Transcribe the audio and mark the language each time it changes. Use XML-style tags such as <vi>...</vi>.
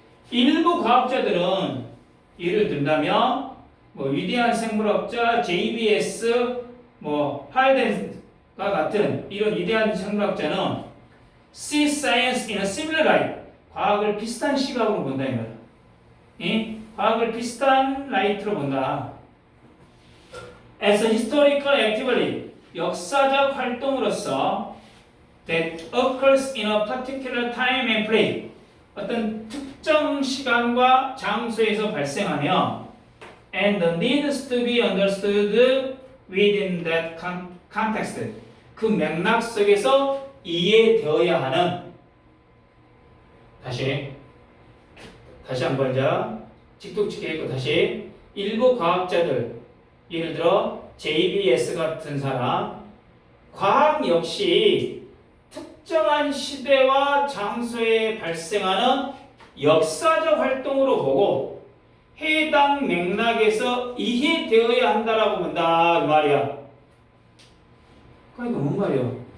<ko>일부 과학자들은 예를 든다면 뭐 위대한 생물학자 JBS 뭐 하이덴과 같은 이런 위대한 생물학자는</ko> <en>see science in a similar light,</en> <ko>과학을 비슷한 시각으로 본다 이 말이야. 과학을 비슷한 라이트로 본다.</ko> <en>As a historical activity,</en> <ko>역사적 활동으로서</ko> <en>that occurs in a particular time and place,</en> <ko>어떤 특정 시간과 장소에서 발생하며</ko> <en>and needs to be understood within that context,</en> <ko>그 맥락 속에서 이해되어야 하는. 다시 한번 자 직독치게 읽고 다시. 일부 과학자들, 예를 들어 JBS 같은 사람, 과학 역시 특정한 시대와 장소에 발생하는 역사적 활동으로 보고 해당 맥락에서 이해되어야 한다라고 본다 그 말이야. 그러니까 뭔 말이야?</ko>